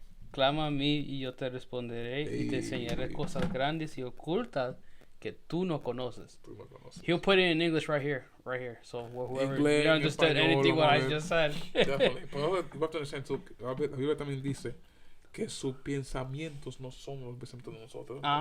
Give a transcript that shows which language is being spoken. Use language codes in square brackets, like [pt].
[es] Clama a mí y yo te responderé y te enseñaré cosas grandes y ocultas que tú no conoces. [en] He'll put it in English right here. So whoever English, you understood anything what I just said. Definitely. [es] Pero [en] you have to understand too. [es] La Biblia también dice que sus pensamientos no son los pensamientos de nosotros.